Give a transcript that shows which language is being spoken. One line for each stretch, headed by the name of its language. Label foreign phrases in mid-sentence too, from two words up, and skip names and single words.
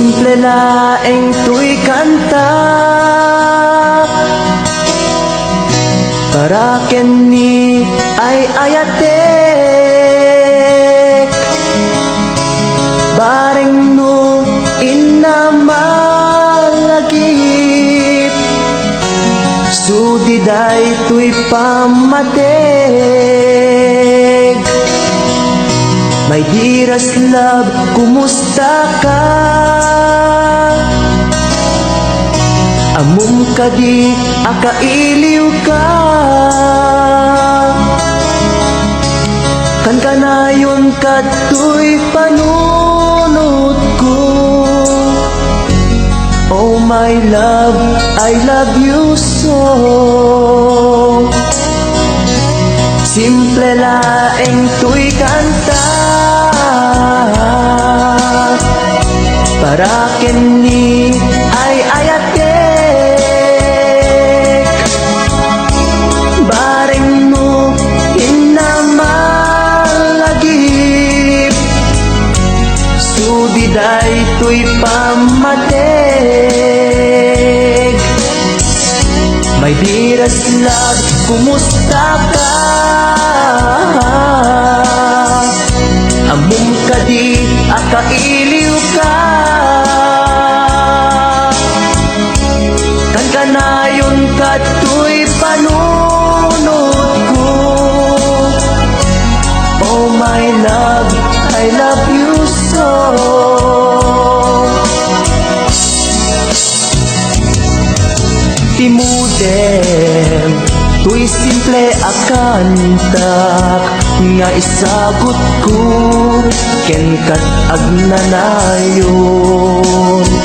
Iloko: Simple laeng tuy kanta para kini ay ayatek bareng no inamalagip sudiday tuy pamatek.
English: My dearest love,
Iloko: kumusta ka? Amum ka di, akailiw ka. Kan kanayon kato'y panunod ko.
English: Oh my love, I love you so.
Iloko: Simple laeng tuy kanta para kini ay ayatek bareng mo inamalagip sudiday tuy pamatek.
English: My dearest love,
Iloko: kumusta ka? Amum ka di, akailiw ka. Kan kanayon kato'y panunod ko.
English: Oh my love, I love you so.
Iloko: Timudem, tuy simple akantak nga isagot ko ken kat agnanayon.